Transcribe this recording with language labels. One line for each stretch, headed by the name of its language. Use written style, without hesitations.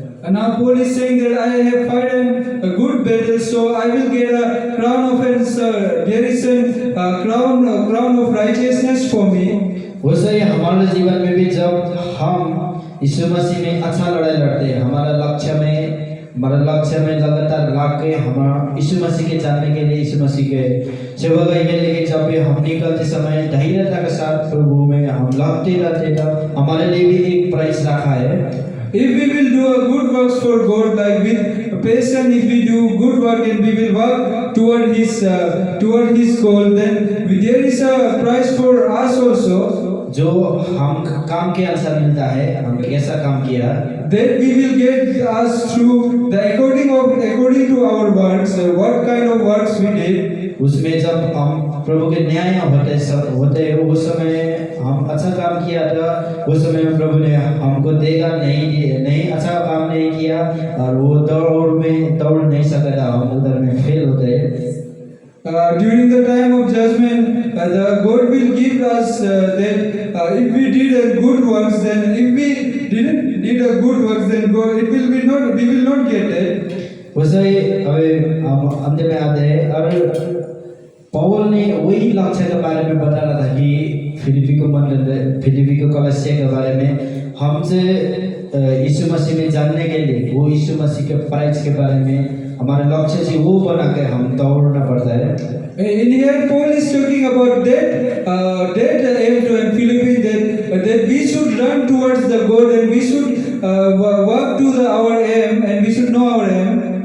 English: And now Paul is saying that I have fought a good battle, so I will get a crown of there is a crown of righteousness for me.
Hindi: वैसे ही हमारे जीवन में भी जब हम यीशु मसीह में अच्छा लड़ाई लड़ते हैं, हमारा लक्ष्य में लगातार लग के हम यीशु मसीह के जानने के लिए, यीशु मसीह के सेवकाई के लिए जब भी हम निकलते समय धैर्यता के साथ प्रभु में हम लगते रहते हैं, हमारे लिए भी एक प्राइस रखा है।
English: If we will do a good works for God, like with passion, if we do good work and we will work toward His goal, then there is a prize for us also.
Hindi: जो हम काम के अनुसार मिलता है, हम कैसा काम किया,
English: That we will get us through the according to our works, what kind of works we did.
Hindi: उसमें जब हम प्रभु के न्याय होते उस समय हम अच्छा काम किया था, उस समय प्रभु ने हमको देगा, नहीं अच्छा काम नहीं किया और वो दौड़ नहीं सका था, हम उधर में फेल होते।
English: During the time of judgment, the God will give us that if we did a good works, then if we didn't did a good works, then God we will not get it.
Hindi: वैसे अभी हम अंत में आते हैं और पौल ने वही लक्ष्य के बारे में बता रहा था कि फिलिपी को कलीसिया के बारे में हमसे यीशु मसीह में जानने के लिए, वो यीशु मसीह के प्राइस के बारे में हमारे लक्ष्य से वो बना के हम दौड़ना पड़ता है।
English: In here, Paul is talking about that aim to Philippi, that we should run towards the goal and we should work to our aim and we should know our aim.